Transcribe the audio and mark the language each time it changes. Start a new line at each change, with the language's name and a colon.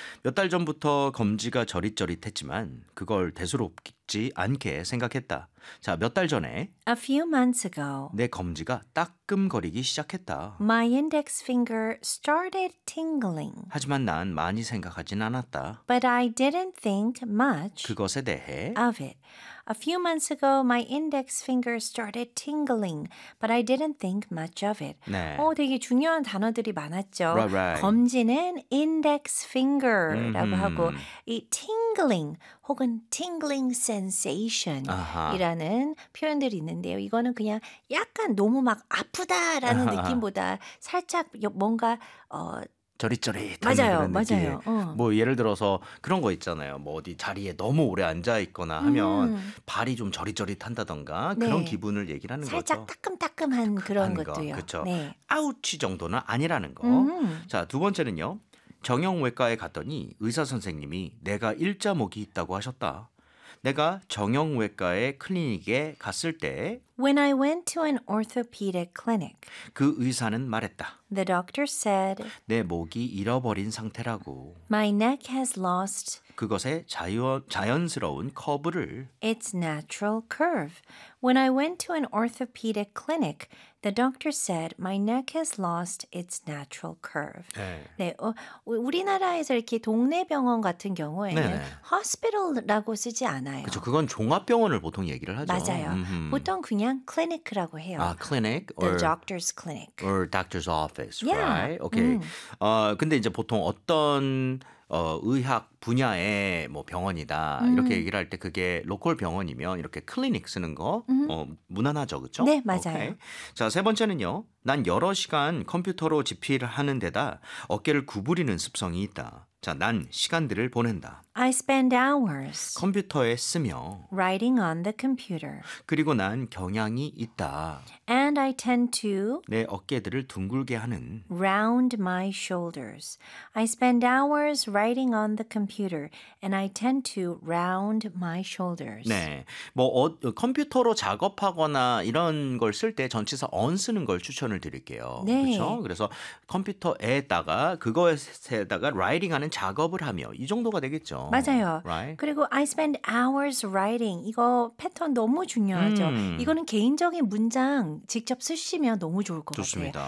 Korean: 몇달 전부터 검지가 저릿저릿했지만 그걸 대수롭지 않게 생각했다. 자, 몇달 전에
English: A few months ago,
Korean: 내 검지가 따끔거리기 시작했다.
English: my index finger started tingling.
Korean: 하지만 난 많이 생각하진 않았다.
English: But I didn't think much
Korean: 그것에 대해
English: of it. A few months ago, my index finger started tingling, but I didn't think much of it.
Korean: 네. 되게 중요한 단어들이 많았죠.
English: Right.
Korean: 검지는 index finger라고 하고, 이 tingling 혹은 tingling sensation이라는 표현들이 있는데요. 이거는 그냥 약간 너무 막 아프다라는 느낌보다 살짝 뭔가, 저릿저릿한 맞아요, 그런 느낌. 맞아요. 뭐 예를 들어서 그런 거 있잖아요. 뭐 어디 자리에 너무 오래 앉아 있거나 하면 발이 좀 저릿저릿한다던가 그런 네. 기분을 얘기하는 살짝 따끔따끔한 그런 따끔한 거. 것도요. 그렇죠. 네. 아우치 정도는 아니라는 거. 자, 두 번째는요. 정형외과에 갔더니 의사 선생님이 내가 일자목이 있다고 하셨다. 내가 정형외과의 클리닉에 갔을 때
English: When I went to an orthopedic clinic,
Korean: 그 의사는 말했다.
English: the doctor said,
Korean: 내 목이 잃어버린 상태라고.
English: My neck has lost
Korean: 그것의 자연스러운 커브를.
English: its natural curve. When I went to an orthopedic clinic, the doctor said, My neck has lost its natural curve.
Korean: 네, 우리나라에서 이렇게 동네 병원 같은 경우에는 네. hospital라고 쓰지 않아요. 그렇죠. 그건 종합병원을 보통 얘기를 하죠. 맞아요. 보통 그냥 clinic라고 해요.
English: clinic The doctor's clinic. or doctor's office, Yeah. right?
Korean: 오케이. 근데 이제 보통 어떤 의학 분야의 뭐 병원이다 이렇게 얘기를 할때 그게 로컬 병원이면 이렇게 클리닉 쓰는 거 무난하죠, 그렇죠? 네, 맞아요. 오케이. 자, 세 번째는요. 난 여러 시간 컴퓨터로 집필하는 데다 어깨를 구부리는 습성이 있다. 자, 난 시간들을 보낸다.
English: I spend hours
Korean: 컴퓨터에 쓰며
English: writing on the computer.
Korean: 그리고 난 경향이 있다.
English: And I tend to
Korean: 내 어깨들을 둥글게 하는
English: round my shoulders. I spend hours writing on the computer and I tend to round my shoulders.
Korean: 네. 뭐 컴퓨터로 작업하거나 이런 걸쓸때 전치사 on 쓰는 걸 추천을 드릴게요. 그렇죠? 네. 그래서 컴퓨터에다가 그것에다가 라이팅 하는 작업을 하며 이 정도가 되겠죠. 맞아요.
English: Right?
Korean: 그리고
English: I spend hours writing.
Korean: 이거 패턴 너무 중요하죠. 이거는 개인적인 문장 직접 쓰시면 너무 좋을 것 같아요.